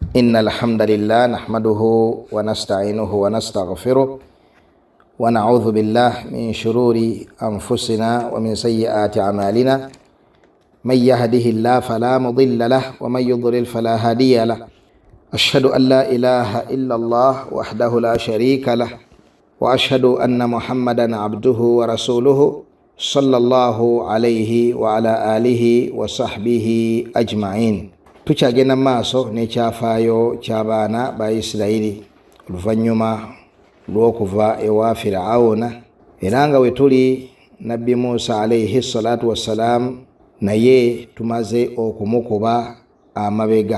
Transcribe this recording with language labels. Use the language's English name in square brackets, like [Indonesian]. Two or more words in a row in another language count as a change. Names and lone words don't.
[Arabic] إن الحمد لله نحمده ونستعينه ونستغفره ونعوذ بالله من شرور أنفسنا ومن سيئات أعمالنا من يهده الله فلا مضل له ومن يضلل فلا هادي له أشهد أن لا إله إلا الله وحده لا شريك له وأشهد أن محمدا عبده ورسوله صلى الله عليه وعلى آله وصحبه أجمعين. [Ganda] Tukyagenda maaso n'ekyafaayo ky'abaana ba Isirayiri oluvannyuma lw'okuva ewa Firawuna, era nga we tuli Nabbi Musa [Arabic] عليه الصلاة والسلام [Ganda] naye tumaze okumukuba amabega.